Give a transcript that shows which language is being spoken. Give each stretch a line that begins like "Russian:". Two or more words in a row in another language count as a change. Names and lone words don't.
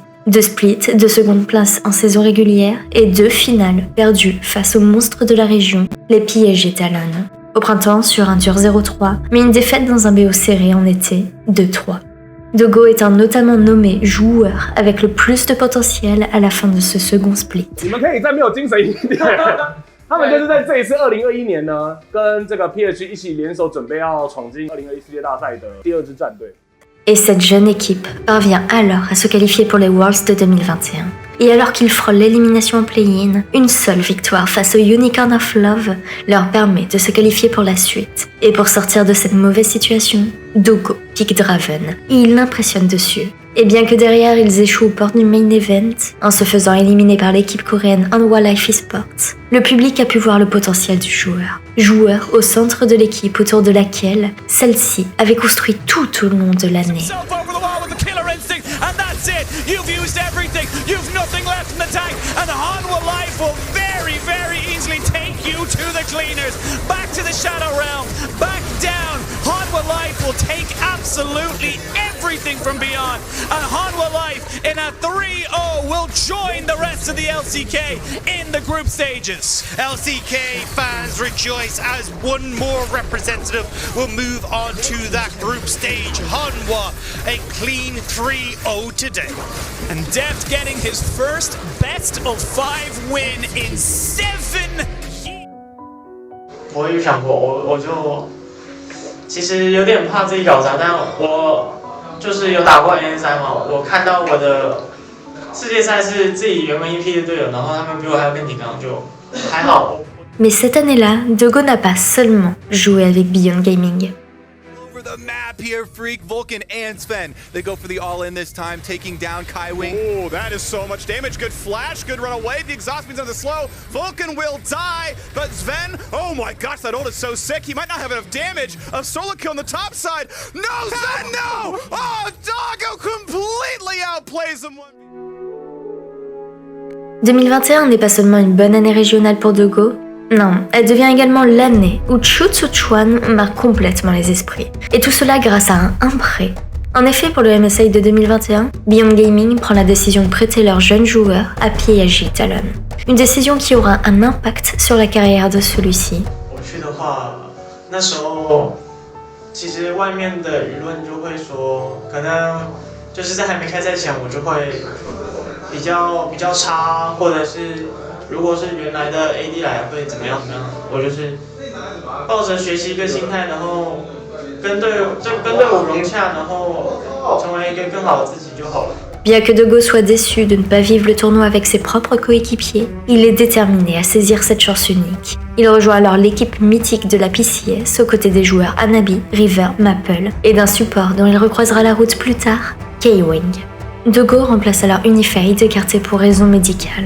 French: 2 splits, 2 secondes places en saison régulière et 2 finales perdues face aux monstres de la région, les PSG Talon. Au printemps, sur un dur 0-3, mais une défaite dans un BO serré en été, 2-3. Dogo étant notamment nommé joueur avec le plus de potentiel à la fin de ce second split.
Chinese: 你们可以再没有精神一点。他们就是在这一次2021年呢，跟这个 PSG 一起联手准备要闯进2021世界大赛的第2支战队。
French: Et cette jeune équipe parvient alors à se qualifier pour les Worlds de 2021. Et alors qu'ils frôlent l'élimination en play-in, une seule victoire face au Unicorn of Love leur permet de se qualifier pour la suite. Et pour sortir de cette mauvaise situation, Dogo pique Draven, et il l'impressionne dessus. Et bien que derrière ils échouent aux portes du
English: main event,
French: en se faisant éliminer par l'équipe coréenne Hanwha Life Esports, le public a pu voir le potentiel du joueur. Joueur au centre de l'équipe autour de laquelle celle-ci avait construit tout au long de l'année.
English: And that's it. You've used everything. You've nothing left in the tank. And Hanwha Life will very, very easily take you to the cleaners. Back to the Shadow Realm. Back down. Hanwha Life will will take absolutely everything from Beyond. And Hanwha Life in a 3-0 will join the rest of the LCK in the group stages. LCK fans rejoice as one more representative will move on to that group stage. Hanwha, a clean 3-0 today. And Deft getting his first best of 5 win in 7 years.
Chinese: 我有想过，我就其实有点怕自己搞砸，但我就是有打过 NSI 嘛，我看到我的世界赛是自己原本一批的队友，然后他们比我还要更紧张，就还好。
French: Mais cette année-là, Dogo n'a pas seulement joué avec Beyond Gaming.
English: Over the map here, Freak, Vulcan, and Sven. They go for the all-in this time, taking down Kaiwing. Oh, that is so much damage. Good flash, good run away. The exhaust means on the slow. Vulcan will die, but Sven, oh my gosh, that ult is so sick. He might not have enough damage. A solo kill on the top side. No, Sven, no! Oh, Doggo completely outplays him.
French: 2021 n'est pas seulement une bonne année régionale pour Dogo, non, elle devient également l'année où Chu Tzu Chuan marque complètement les esprits. Et tout cela grâce à un prêt. En effet, pour le MSI de 2021, Beyond Gaming prend la décision de prêter leurs jeunes joueurs à PSG Talon. Une décision qui aura un impact sur la carrière de celui-ci.
Chinese: 我去的话，那时候其实外面的舆论就会说，可能就是在还没开赛前，我就会比较差，或者是如果是原来的 AD 来会怎么样？我就是抱着学习一个心态，然后跟队伍融洽，然后成为一个更好的自己就好了。
French: Bien que Dogo soit déçu de ne pas vivre le tournoi avec ses propres coéquipiers, il est déterminé à saisir cette chance unique. Il rejoint alors l'équipe mythique de la PCS aux côtés des joueurs Anabi, River, Maple et d'un support dont il recroisera la route plus tard, K-Wing. Dogo remplace alors Unifade, écarté pour raisons médicales.